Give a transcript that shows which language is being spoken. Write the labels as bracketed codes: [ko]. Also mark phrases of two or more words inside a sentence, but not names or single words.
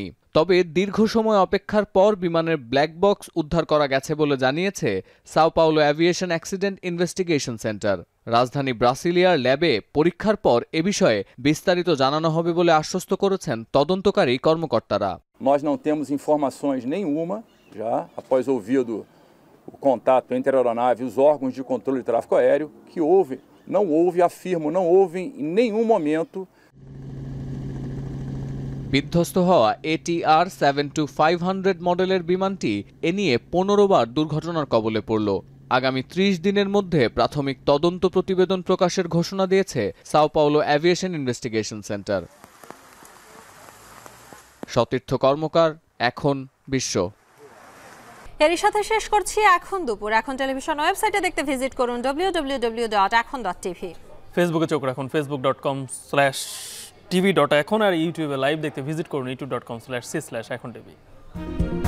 [bn] তবে দীর্ঘ সময় অপেক্ষার পর বিমানের ব্ল্যাক বক্স উদ্ধার করা গেছে বলে জানিয়েছে সাও পাওলো এভিয়েশন অ্যাক্সিডেন্ট ইনভেস্টিগেশন সেন্টার। রাজধানী ব্রাসিলিয়ার ল্যাবে পরীক্ষার পর এ বিষয়ে বিস্তারিত জানানো হবে বলে আশ্বস্ত করেছেন তদন্তকারী কর্মকর্তারা। [pt] Nós não temos informações nenhuma já após ouvido o contato entre a aeronave e os órgãos de controle de tráfego aéreo que não houve, afirmo, não houve em nenhum momento [bn] বিধ্বস্ত হওয়া ATR 72-500 মডেলের বিমানটি এ নিয়ে 15 বার দুর্ঘটনার কবলে পড়ল। আগামী 30 দিনের মধ্যে প্রাথমিক তদন্ত প্রতিবেদন প্রকাশের ঘোষণা দিয়েছে সাও পাওলো এভিয়েশন ইনভেস্টিগেশন সেন্টার। সতীর্থ কর্মকার, এখন বিশ্ব। এরই সাথে শেষ করছি এখন দুপুর। এখন টেলিভিশন ওয়েবসাইটে দেখতে ভিজিট করুন www.ekhon.tv। ফেসবুকে চোখ রাখুন facebook.com/tv.ekhon আর ইউটিউবে লাইভ দেখতে ভিজিট করুন youtube.com/c/ekhon tv।